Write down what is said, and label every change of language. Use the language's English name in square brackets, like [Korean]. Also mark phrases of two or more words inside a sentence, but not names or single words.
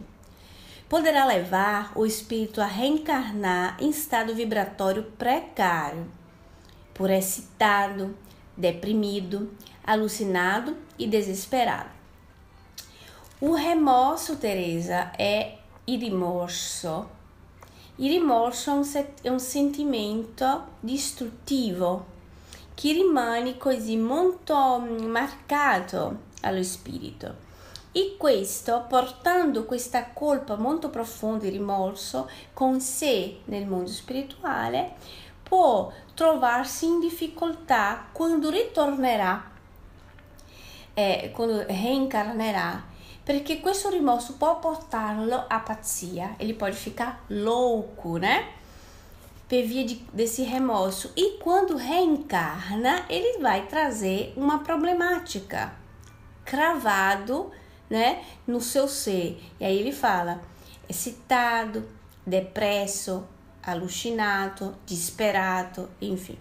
[Portuguese] Poderá levar o espírito a reencarnar em estado vibratório precário, por excitado, deprimido, alucinado e desesperado. O remorso, Teresa, é [Italian] il rimorso. Il rimorso è un sentimento distruttivo che rimane così molto marcato allo spirito e questo, portando questa colpa molto profonda di rimorso con sé nel mondo spirituale, può trovarsi in difficoltà quando ritornerà, quando reencarnerà, perché questo rimorso può portarlo a pazzia, [Portuguese] ele pode ficar louco, né? [Italian] Per via [Portuguese] desse remorso. E quando reencarna, ele vai trazer uma problemática, cravado né, no seu ser. E aí ele fala excitado, depresso, alucinado, desesperado, enfim.